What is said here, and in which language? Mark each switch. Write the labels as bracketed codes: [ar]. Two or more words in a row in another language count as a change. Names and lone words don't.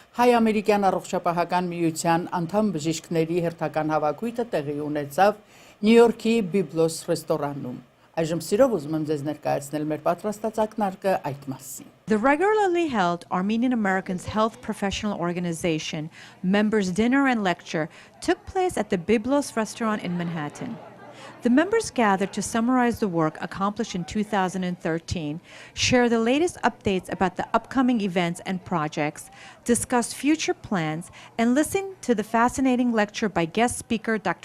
[hy] Հայ-ամերիկյան առողջապահական միության անդամ բժիշկների հերթական հավաքույթը տեղի ունեցավ Նյու Յորքի Byblos ռեստորանում։ Այժմ սիրով ուզում եմ ձեզ ներկայացնել մեր պատրաստած ակնարկը այդ մասին։ [en] The regularly held Armenian Americans Health Professional Organization members' dinner and lecture took place at the Byblos restaurant in Manhattan. The members gathered to summarize the work accomplished in 2013, share the latest updates about the upcoming events and projects, discuss future plans, and listen to the fascinating lecture by guest speaker Dr.